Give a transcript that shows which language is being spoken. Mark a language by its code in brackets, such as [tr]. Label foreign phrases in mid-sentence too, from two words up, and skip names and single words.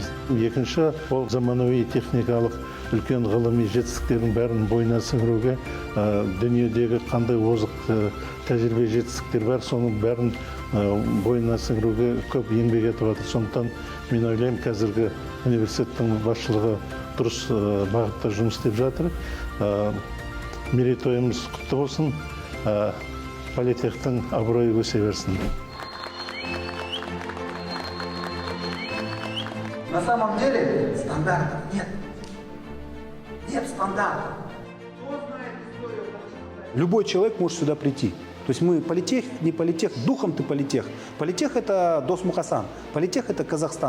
[kk] Екінші, ол заманауи техникалық үлкен ғылыми жетістіктердің бәрін бойына сіңіруге, дүниедегі қандай озық тәжірибе жетістіктер бар, соның бәрін бойына сіңіруге көп еңбек етіп жатыр. Сондықтан мен ойлаймын, қазіргі университеттің басшылығы дұрыс бағытта жұмыс істеп жатыр. Мерейтойымыз құтты болсын, политехтің абыройы өсе берсін. [ru] На самом деле стандартов нет. Нет стандартов. Любой человек может сюда прийти. То есть мы политех, не политех, духом ты политех. Политех – это Досмухасан, политех – это Казахстан.